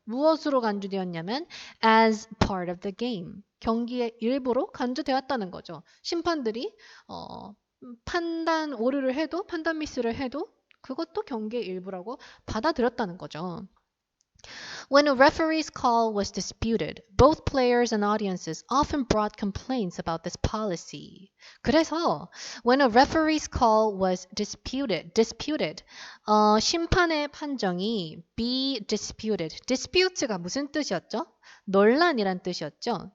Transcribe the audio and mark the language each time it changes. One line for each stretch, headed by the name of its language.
Korean: 무엇으로 간주되었냐면
English: as part of the game.
Korean: 경기의 일부로 간주되었다는 거죠. 심판들이 판단 오류를 해도, 판단 미스를 해도 그것도 경기의 일부라고 받아들였다는 거죠.
English: When a referee's call was disputed, both players and audiences often brought complaints about this policy. 그래서 when a referee's call was disputed,
Korean: 심판의 판정이
English: be disputed.
Korean: dispute가 무슨 뜻이었죠? 논란이란 뜻이었죠.